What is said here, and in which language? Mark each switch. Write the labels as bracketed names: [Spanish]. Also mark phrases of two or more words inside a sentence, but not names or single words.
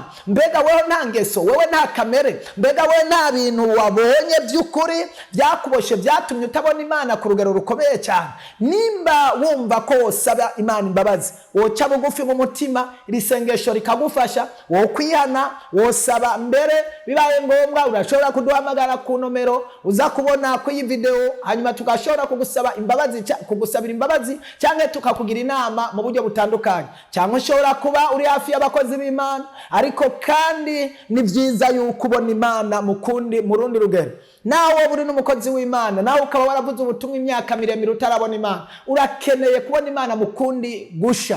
[Rundi] Mbega wewe nta ngeso, wewe nta kamere, mbega wewe nta bintu wabonye by'ukuri byakuboshe byatumye utabona Imana ku rugero rukomeye cyane? Nimba wumva ko wosaba Imana imbabazi, woca bugufi mu mutima, iri sengesho rikagufasha, wo kwihana, wosaba mbere bibaye ngombwa urashobora kuduhamagara ku nomero uza kubona ku iyi video, hanyuma tugashobora kugusabira imbabazi cyangwa tukakugira inama mu buryo butandukanye. Cyangwa ushobora kuba uri hafi y'abakozi b'Imana, ariko kandi ni byiza yuko ubona Imana mu rundi rugero. Nawe buri n'umukozi w'Imana, nawe ukaba waravuze ubutumwa imyaka miremire utarabona Imana, urakeneye kubona Imana mu kundi gusha.